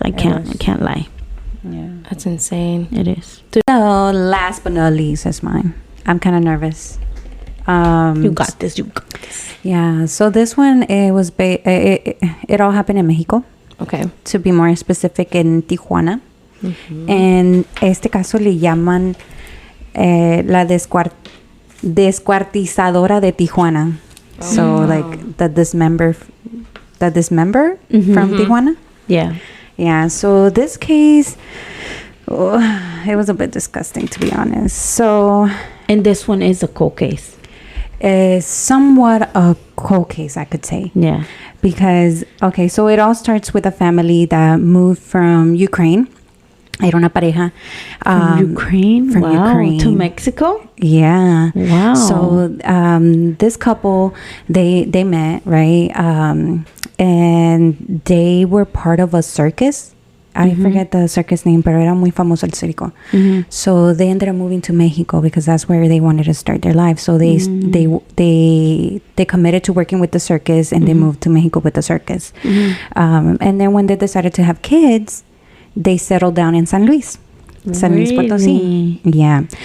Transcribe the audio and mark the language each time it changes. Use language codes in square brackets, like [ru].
[en] I can't lie. Yeah. That's insane. It is. So last but not least is mine. I'm kind of nervous. You got this. Yeah. So this one, it all happened in Mexico. Okay. To be more specific, in Tijuana. Mm-hmm. [es] En este caso le llaman la descuartizadora de Tijuana. [en] Oh. So the dismember mm-hmm. from Tijuana. Yeah. So this case, it was a bit disgusting, to be honest. So, and this one is a cold case. Somewhat a cold case, I could say. Yeah. Because so it all starts with a family that moved from Ukraine. [es] Era una pareja [en] from Ukraine to Mexico. Yeah. Wow. So this couple, they met, right? And they were part of a circus. I mm-hmm. forget the circus name, [es] pero era muy famoso el circo. [en] Mm-hmm. So they ended up moving to Mexico because that's where they wanted to start their life. So they committed to working with the circus, and mm-hmm. they moved to Mexico with the circus. Mm-hmm. And then when they decided to have kids, they settled down in San Luis Potosí. Yeah.